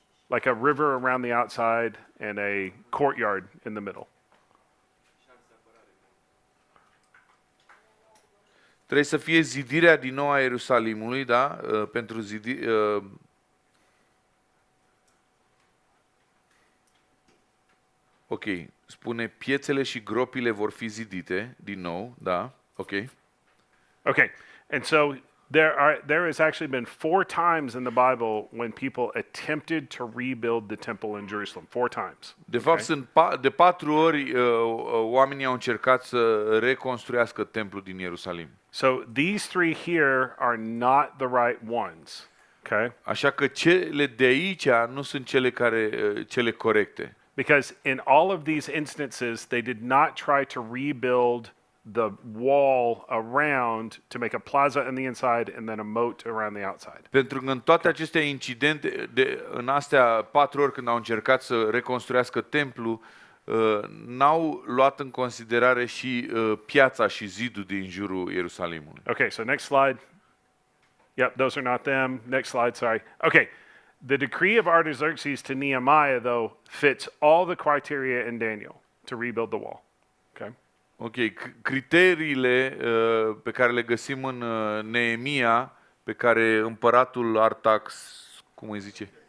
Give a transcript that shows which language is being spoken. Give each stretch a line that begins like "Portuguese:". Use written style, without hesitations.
English: Like a river around the outside and a courtyard in the middle.
Romanian: trebuie să fie zidirea din nou a Ierusalimului, da? Pentru Ok, spune piețele și gropile vor fi zidite din nou, da? Ok.
English: Okay, and so there has actually been 4 times in the Bible when people attempted to rebuild the temple in Jerusalem. 4 times.
Romanian: De fapt, sunt de 4 ori oamenii au încercat să reconstruiască templul din Ierusalim.
English: So these 3 here are not the right ones. Okay?
Romanian: Așa că cele de aici nu sunt cele corecte.
English: Because in all of these instances, they did not try to rebuild the wall around to make a plaza on the inside and then a moat around the outside.
Romanian: Pentru că în toate aceste incidente, în astea 4 ori când au încercat să reconstruiască templul, n-au luat în considerare și piața și zidul din jurul Ierusalimului.
English: Okay, so next slide. Yep, those are not them. Next slide, sorry. Okay, the decree of Artaxerxes to Nehemiah, though, fits all the criteria in Daniel to rebuild the wall. Okay?
Romanian: Ok, criteriile pe care le găsim în Neemia, pe care împăratul cum îi zice?